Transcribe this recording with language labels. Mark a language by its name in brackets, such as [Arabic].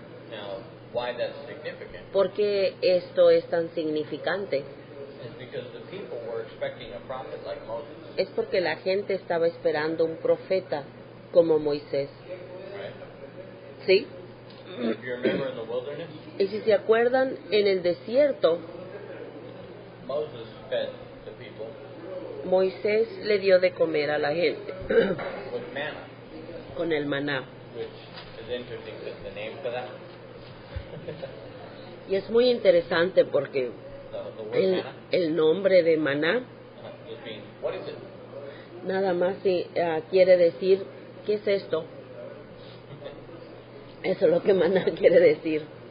[English] Now, why that's significant [Spanish] ¿Por qué esto es tan significante? [English] is because the people were expecting a prophet like Moses, [Spanish] Es porque la gente estaba esperando un profeta como Moisés. [English] right? [Spanish] ¿Sí? [English] If you remember in the wilderness, [Spanish] Y si se acuerdan, en el desierto, [English] Moses fed the people [Spanish] Moisés le dio de comer a la gente [English] with manna, [Spanish] con el maná. [English] which is interesting because the name for that, [Spanish] Y es muy interesante porque [English] the word manna, [Spanish] el nombre de maná [English] just means, what is it? [Spanish] nada más quiere decir, ¿qué es esto? Eso es lo que maná quiere decir.